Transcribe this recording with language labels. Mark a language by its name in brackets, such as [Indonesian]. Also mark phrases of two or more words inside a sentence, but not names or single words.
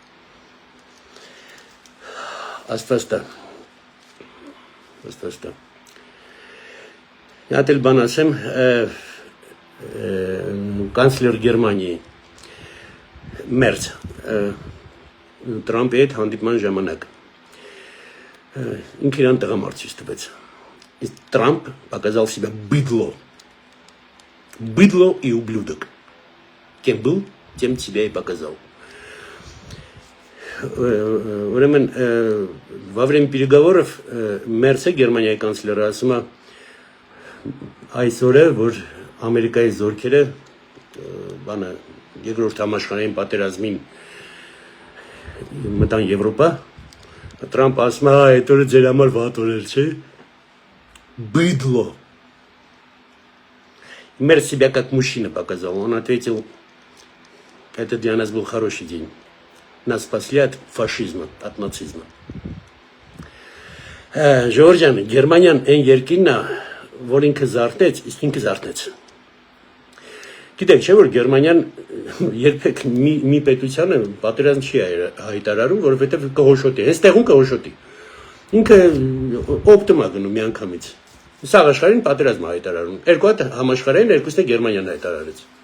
[Armenian] Աստված տա։ Մի հատ էլ բան ասեմ, կանցլեր Գերմանիայի Մերց Трампի հետ հանդիպման ժամանակ ինքը իրան տղամարդ ցույց տվեց։ Իսկ [Russian] Трамп показал себя быдло и ублюдок. Кем был, тем себя и показал. [Armenian] Ուրեմն [Russian] во время переговоров [Armenian] Մերցը Գերմանիայի կանցլերը ասում է այսօր է որ Ամերիկայի զորքերը բանը երկրորդ համաշխարհային պատերազմին մտան Եվրոպա Трамп ասում է այդ օրը ձեր համար վատ օր էր չէ [Russian] быдло Мерц себя как мужчина показал он ответил это для нас был хороший день нас спасли от фашизма от нацизма [Armenian] Ժորժան Գերմանիան այն երկիրն է որ ինքը զարթեց, իսկ ինքը զարթեց։ Գիտեք, չէ՞ որ Գերմանիան երբեք մի պետությանը պատերազմ չի հայտարարում, որովհետև կհոշոտի, հենց տեղում կհոշոտի։ Ինքը օպտիմա գնում միանգամից։ Սաղ աշխարհին պատերազմ հայտարարում։ Երկու հատ համաշխարհային, երկուսն է Գերմանիան հայտարարեց։